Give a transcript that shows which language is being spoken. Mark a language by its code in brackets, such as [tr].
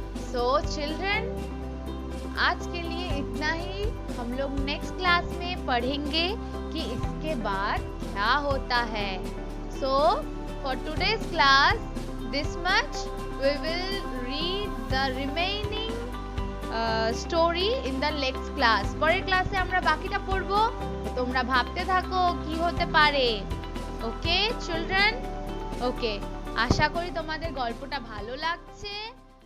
[en] So children, [hi] आज के लिए इतना ही। हम लोग नेक्स्ट क्लास में पढ़ेंगे कि इसके बाद क्या होता है। [en] So for today's class, this much. We will read the remaining story in the next class. [bn] পরের ক্লাসে আমরা বাকিটা পড়বো, তোমরা ভাবতে থাকো কি হতে পারে। ওকে চিলড্রেন, ওকে, আশা করি তোমাদের গল্পটা ভালো লাগছে।